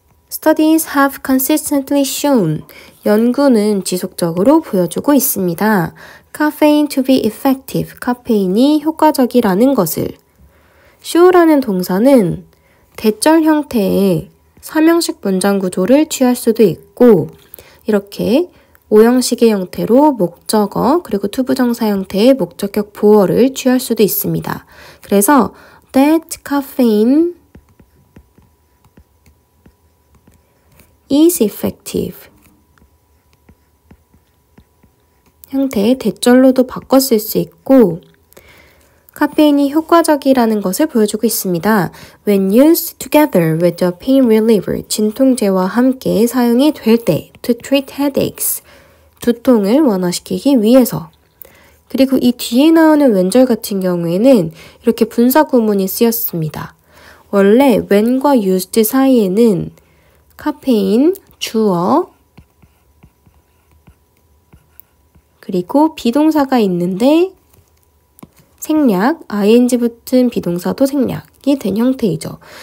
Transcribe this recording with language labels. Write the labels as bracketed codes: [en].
[en] Studies have consistently shown. [ko] 연구는 지속적으로 보여주고 있습니다. [en] Caffeine to be effective. [ko] 카페인이 효과적이라는 것을. show라는 동사는 대절 형태의 3형식 문장 구조를 취할 수도 있고 이렇게 5형식의 형태로 목적어 그리고 투부정사 형태의 목적격 보어를 취할 수도 있습니다. 그래서 [en] that caffeine is effective [ko] 형태의 대절로도 바꿔 쓸 수 있고 카페인이 효과적이라는 것을 보여주고 있습니다. [en] When used together with a pain reliever, [ko] 진통제와 함께 사용이 될 때 [en] to treat headaches, [ko] 두통을 완화시키기 위해서. 그리고 이 뒤에 나오는 왼절 같은 경우에는 이렇게 분사 구문이 쓰였습니다. 원래 when과 used 사이에는 카페인, 주어, 그리고 비동사가 있는데 생략, ing 붙은 비동사도 생략이 된 형태이죠.